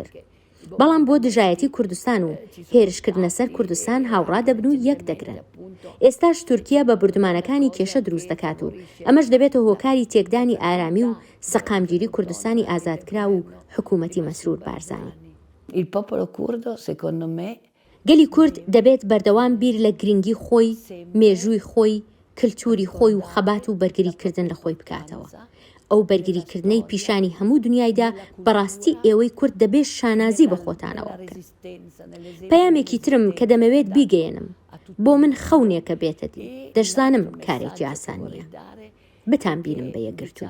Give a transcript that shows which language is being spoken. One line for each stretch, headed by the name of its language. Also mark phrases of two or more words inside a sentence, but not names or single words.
Central Kurdish: بەڵام بۆ دژایەتی کوردستان و هێرشکردنە سەر کوردستان هاوڕا دەبن و یەک دەگرن. ئێستاش تورکیا بە بردومانەکانی کێشە دروست دەکات و ئەمەش دەبێتە هۆکاری تێکدانی ئارامی و سەقامگیری کوردستانی ئازادکرا و حکوومەتی مەسرور بارزانی.
Italian: Il popolo curdo, secondo me,
Central Kurdish: گەلی کورد دەبێت بەردەوام بیر لە گرنگی خۆی، مێژووی خۆی، کللتوری خۆی و خەبات و بەرگریکردن لە خۆی بکاتەوە. ئەو بەرگریکردنەی پیشانی هەموو دنیایدا بەڕاستی ئێوەی کورد دەبێت شانازی بە خۆتانەوە بکەن. پەیامێکی ترم کە دەمەوێت بیگەێنم بۆ من خەونێکە بێتە دی، دەشزانم کارێکی ئاسان نییە، بتان بینم بە یەکگرتووە.